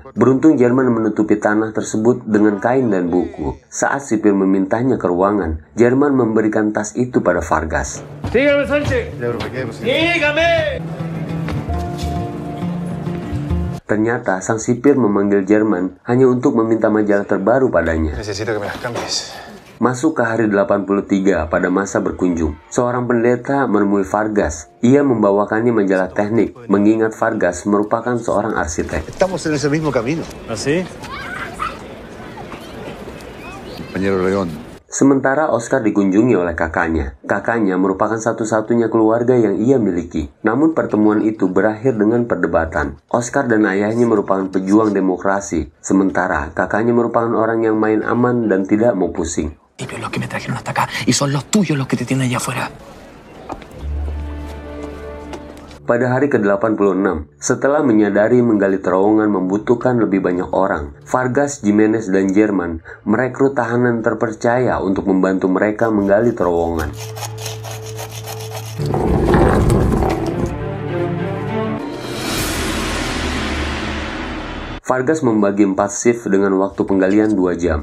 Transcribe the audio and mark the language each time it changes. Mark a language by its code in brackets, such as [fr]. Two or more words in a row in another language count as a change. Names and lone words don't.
[id] Beruntung Jerman menutupi tanah tersebut dengan kain dan buku. Saat sipir memintanya ke ruangan, Jerman memberikan tas itu pada Vargas. [es] Dígame, Sánchez. Dígame. [id] Ternyata, sang sipir memanggil Jerman hanya untuk meminta majalah terbaru padanya. [es] Necesito que me las cambies. [id] Masuk ke hari 83 pada masa berkunjung, seorang pendeta menemui Vargas. Ia membawakannya majalah teknik, mengingat Vargas merupakan seorang arsitek. [es] Estamos en ese mismo camino. ¿Así? Compañero León. [id] Sementara Oscar dikunjungi oleh kakaknya. Kakaknya merupakan satu-satunya keluarga yang ia miliki. Namun pertemuan itu berakhir dengan perdebatan. Oscar dan ayahnya merupakan pejuang demokrasi, sementara kakaknya merupakan orang yang main aman dan tidak mau pusing. [es] Tibios los que me trajeron hasta acá y son los tuyos los que te tienen allá afuera. [id] Pada hari ke-86, setelah menyadari menggali terowongan membutuhkan lebih banyak orang, Vargas, Jimenez, dan Jerman merekrut tahanan terpercaya untuk membantu mereka menggali terowongan. Vargas membagi 4 shift dengan waktu penggalian 2 jam.